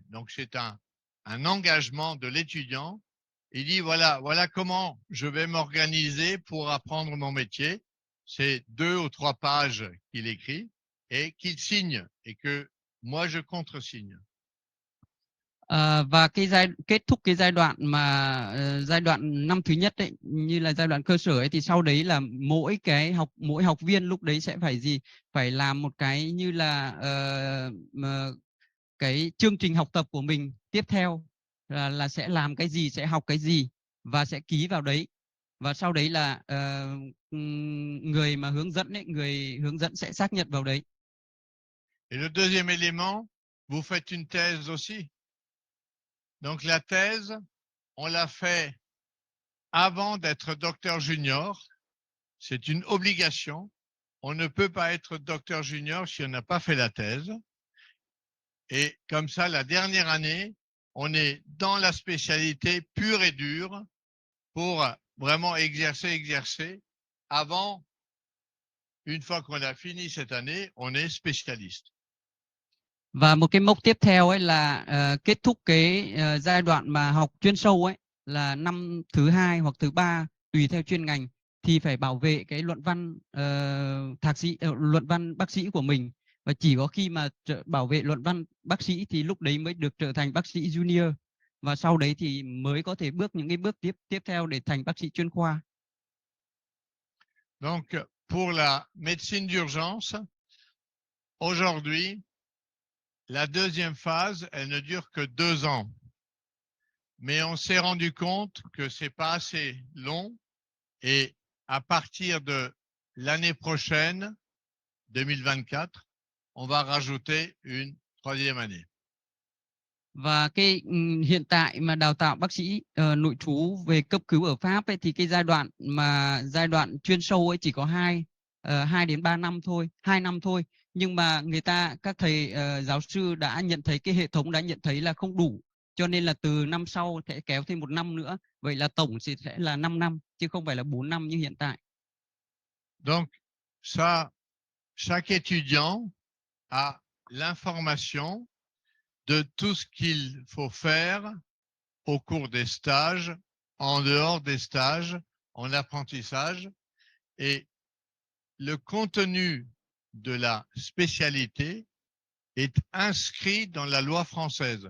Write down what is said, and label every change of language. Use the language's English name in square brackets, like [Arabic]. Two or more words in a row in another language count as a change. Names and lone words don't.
[French] Donc, c'est un engagement de l'étudiant. Il dit, voilà comment je vais m'organiser pour apprendre mon métier. C'est 2 ou 3 pages qu'il écrit et qu'il signe et que moi, je contresigne. [Vietnamese] Và kết thúc cái giai đoạn giai đoạn năm thứ nhất ấy, như là giai đoạn cơ sở ấy, thì sau đấy là mỗi học viên lúc đấy sẽ phải làm một cái như là cái chương trình học tập của mình tiếp theo, là sẽ làm cái gì, sẽ học cái gì, và sẽ ký vào đấy. Và sau đấy là người mà người hướng dẫn sẽ xác nhận vào đấy. [French] Et le deuxième élément, vous faites une thèse aussi. Donc la thèse, on l'a fait avant d'être docteur junior, c'est une obligation. On ne peut pas être docteur junior si on n'a pas fait la thèse. Et comme ça, la dernière année, on est dans la spécialité pure et dure pour vraiment exercer. Avant, une fois qu'on a fini cette année, on est spécialiste. [Vietnamese] Và một cái mốc tiếp theo ấy là kết thúc cái giai đoạn mà học chuyên sâu ấy là năm thứ 2 hoặc thứ 3 tùy theo chuyên ngành thì phải bảo vệ cái luận văn thạc sĩ luận văn bác sĩ của mình, và chỉ có khi mà bảo vệ luận văn bác sĩ thì lúc đấy mới được trở thành bác sĩ junior, và sau đấy thì mới có thể bước những cái bước tiếp theo để thành bác sĩ chuyên khoa. [French] Donc, pour la médecine d'urgence, aujourd'hui, la deuxième phase, elle ne dure que 2 ans. Mais on s'est rendu compte que c'est pas assez long et à partir de l'année prochaine, 2024, on va rajouter une 3e année. [Vietnamese] Và cái hiện tại mà đào tạo bác sĩ nội trú về cấp cứu ở Pháp ấy, thì cái giai đoạn chuyên sâu ấy chỉ có 2 đến 3 năm thôi, 2 năm thôi. Nhưng mà các thầy giáo sư đã nhận thấy, cái hệ thống đã nhận thấy là không đủ, cho nên là từ năm sau sẽ kéo thêm 1 năm nữa. Vậy là tổng sẽ là 5 năm chứ không phải là 4 năm như hiện tại. [French] Donc, ça, chaque étudiant a l'information de tout ce qu'il faut faire au cours des stages, en dehors des stages, en apprentissage. Et le contenu de la spécialité est inscrit dans la loi française.